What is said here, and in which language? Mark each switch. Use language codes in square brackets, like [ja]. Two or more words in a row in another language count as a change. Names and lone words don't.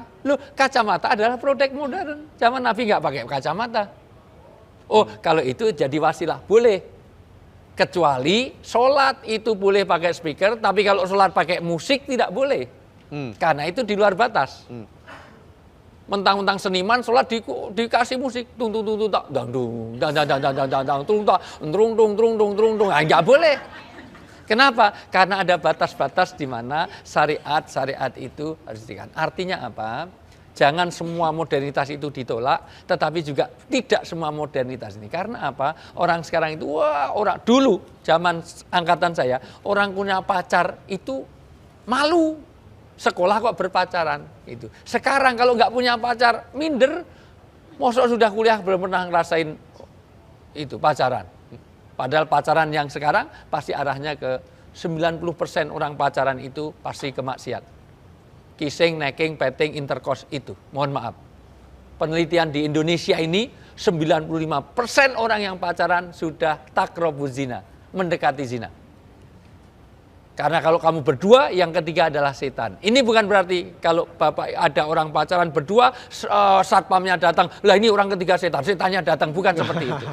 [id] Loh, kacamata adalah produk modern. Zaman Nabi nggak pakai kacamata. Oh, kalau itu jadi wasilah, boleh. Kecuali sholat itu boleh pakai speaker, tapi kalau sholat pakai musik tidak boleh. Karena itu di luar batas. Mentang-mentang seniman sholat dikasih musik, tung tung tung tung dang dung dang dang dang dang dang dang tung tung, nggak boleh. Kenapa? Karena ada batas-batas di mana syariat itu harus dikatakan. Artinya apa? Jangan semua modernitas itu ditolak, tetapi juga tidak semua modernitas ini. Karena apa? Orang sekarang itu, orang dulu zaman angkatan saya, orang punya pacar itu malu. Sekolah kok berpacaran itu. Sekarang kalau nggak punya pacar, minder. Mosok sudah kuliah belum pernah ngerasain itu pacaran. Padahal pacaran yang sekarang pasti arahnya ke 90% orang pacaran itu pasti ke maksiat. [en] Kissing, necking, petting, intercourse [id] itu. Mohon maaf. Penelitian di Indonesia ini 95% orang yang pacaran sudah [ar] تقربوا الزنا, [id] mendekati zina. Karena kalau kamu berdua, yang ketiga adalah setan. Ini bukan berarti kalau Bapak ada orang pacaran berdua, satpamnya datang, lah ini orang ketiga setan, setannya datang, bukan seperti itu.